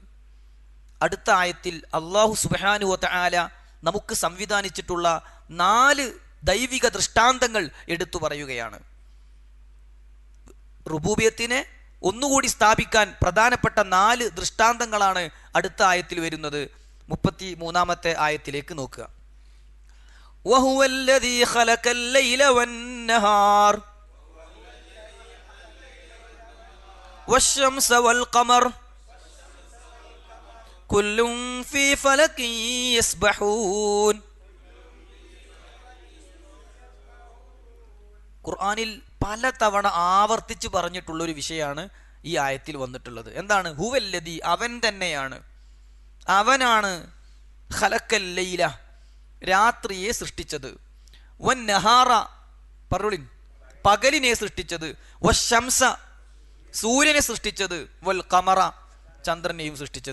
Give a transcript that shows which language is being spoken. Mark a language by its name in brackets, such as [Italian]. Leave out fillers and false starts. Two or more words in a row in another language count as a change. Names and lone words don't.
[Malayalam] അടുത്ത ആയത്തിൽ അള്ളാഹു [Arabic] سبحانه وتعالى [Malayalam] നമുക്ക് സംവിധാനിച്ചിട്ടുള്ള 4 ദൈവിക ദൃഷ്ടാന്തങ്ങൾ എടുത്തു പറയുകയാണ്. റുബൂബിയത്തിനെ ഒന്നുകൂടി സ്ഥാപിക്കാൻ പ്രധാനപ്പെട്ട 4 ദൃഷ്ടാന്തങ്ങളാണ് അടുത്ത ആയത്തിൽ വരുന്നത്. 33-ാമത്തെ ആയത്തിലേക്ക് നോക്കുക. [Arabic] وهو الذي خلق الليل والنهار والشمس والقمر كل في فلك يسبحون. [Malayalam] ഖുർആനിൽ പല തവണ ആവർത്തിച്ച് പറഞ്ഞിട്ടുള്ളൊരു വിഷയമാണ് ഈ ആയത്തിൽ വന്നിട്ടുള്ളത്. എന്താണ്? ഹുവല്ലദി, അവൻ തന്നെയാണ്, അവനാണ് [Arabic] خلق الليل, [Malayalam] രാത്രിയെ സൃഷ്ടിച്ചത്, [Arabic] والنهار [Malayalam] പറളിൻ പകലിനെ സൃഷ്ടിച്ചത്, വശംസ സൂര്യനെ സൃഷ്ടിച്ചത്, [Arabic] والقمر [Malayalam] ചന്ദ്രനെയും സൃഷ്ടിച്ചത്.